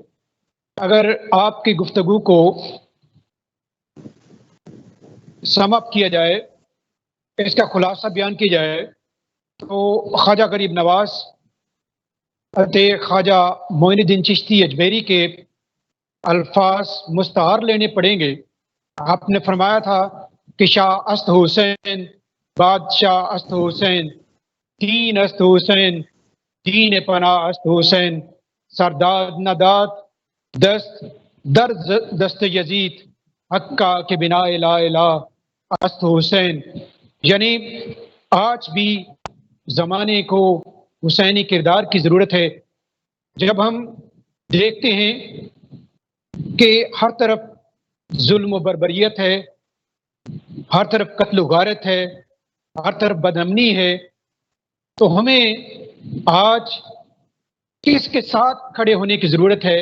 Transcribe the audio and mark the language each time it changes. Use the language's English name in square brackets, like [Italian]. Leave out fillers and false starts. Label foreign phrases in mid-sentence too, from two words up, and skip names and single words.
[Urdu] اگر آپ کی گفتگو کو [English] sum up [Urdu] کیا جائے، اس کا خلاصہ بیان کیا جائے، تو خواجہ غریب نواز خواجہ معین الدین چشتی اجمیری کے الفاظ مستعار لینے پڑیں گے۔ آپ نے فرمایا تھا کہ [Persian] شاہ است حسین، بادشاہ است حسین، دین است حسین، دین پناہ است حسین، سرداد نداد دست در دست یزید، حقا کے بنا [Arabic] لا الہ [Persian] است حسین۔ [Urdu] یعنی آج بھی زمانے کو حسینی کردار کی ضرورت ہے۔ جب ہم دیکھتے ہیں کہ ہر طرف ظلم و بربریت ہے، ہر طرف قتل و غارت ہے، ہر طرف بدامنی ہے، تو ہمیں آج کس کے ساتھ کھڑے ہونے کی ضرورت ہے؟